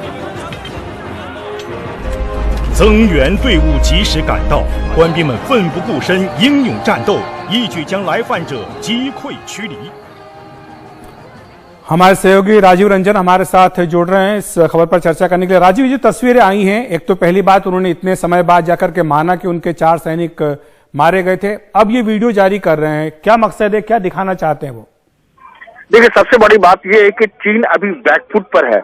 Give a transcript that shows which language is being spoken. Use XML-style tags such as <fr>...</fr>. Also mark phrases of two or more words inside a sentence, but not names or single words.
<zh>增援队伍及时赶到，官兵们奋不顾身，英勇战斗，一举将来犯者击溃驱离。</zh> <hi>हमारे सहयोगी राजीव रंजन हमारे साथ जुड़ रहे हैं इस खबर पर चर्चा करने के लिए। राजीव, जो तस्वीरें आई हैं, एक तो पहली बात उन्होंने इतने समय बाद जाकर के माना कि उनके 4 सैनिक मारे गए थे, अब ये वीडियो जारी कर रहे हैं, क्या मकसद है, क्या दिखाना चाहते हैं वो? देखिए, सबसे बड़ी बात यह है कि चीन अभी बैकफुट पर है।</hi>